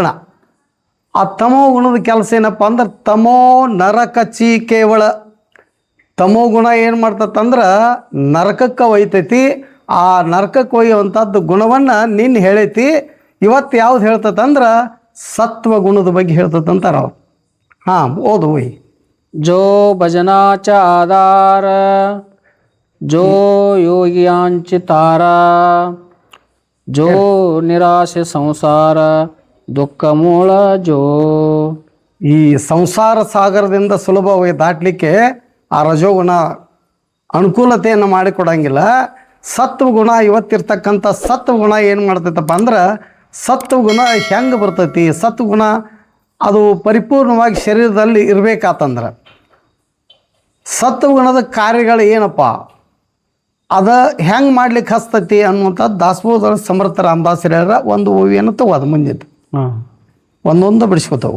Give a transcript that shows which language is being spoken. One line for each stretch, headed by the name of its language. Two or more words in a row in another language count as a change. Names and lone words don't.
Kannada: ಆ ತಮೋಗುಣದ ಕೆಲಸ ಏನಪ್ಪ ಅಂದ್ರೆ
Marathi: तमो नरकाची केवळ.
Kannada: ತಮೋಗುಣ ಏನು ಮಾಡ್ತತ್ತಂದ್ರೆ ನರಕಕ್ಕೆ ಒಯ್ತೈತಿ. ಆ ನರಕಕ್ಕೆ ಒಯ್ಯುವಂಥದ್ದು ಗುಣವನ್ನು ನಿನ್ನ ಹೇಳೈತಿ. ಇವತ್ತು ಯಾವ್ದು ಹೇಳ್ತತ್ತಂದ್ರೆ ಸತ್ವಗುಣದ ಬಗ್ಗೆ ಹೇಳ್ತತ್ತಂತಾರ ಅವ್ರು. ಓದು ಒಯ್.
Marathi: जो भजनाचा आधार जो योगियांची तारा जो निराशे संसार दुःख मूळ जो
Kannada: ಈ ಸಂಸಾರ ಸಾಗರದಿಂದ ಸುಲಭವಾಗಿ ದಾಟಲಿಕ್ಕೆ ಆ ರಜೋಗುಣ ಅನುಕೂಲತೆಯನ್ನು ಮಾಡಿಕೊಡಂಗಿಲ್ಲ. ಸತ್ವಗುಣ ಇವತ್ತಿರ್ತಕ್ಕಂಥ ಸತ್ವಗುಣ ಏನು ಮಾಡ್ತೈತಪ್ಪ ಅಂದ್ರೆ, ಸತ್ವಗುಣ ಹೆಂಗೆ ಬರ್ತೈತಿ, ಸತ್ವಗುಣ ಅದು ಪರಿಪೂರ್ಣವಾಗಿ ಶರೀರದಲ್ಲಿ ಇರಬೇಕಾತಂದ್ರೆ ಸತ್ವಗುಣದ ಕಾರ್ಯಗಳು ಏನಪ್ಪ, ಅದ ಹೆಂಗೆ ಮಾಡ್ಲಿಕ್ಕೆ ಹಸ್ತೈತಿ ಅನ್ನುವಂಥದ್ದು ದಾಸಬೋಧ ಸಮರ್ಥ ರಾಮದಾಸ್ ಹೇಳ್ರ ಒಂದು ಓವಿಯನ್ನು ತಗೋದು ಮುಂದಿದ್ದು ಒಂದೊಂದು ಬಿಡಿಸ್ಕೊತವು.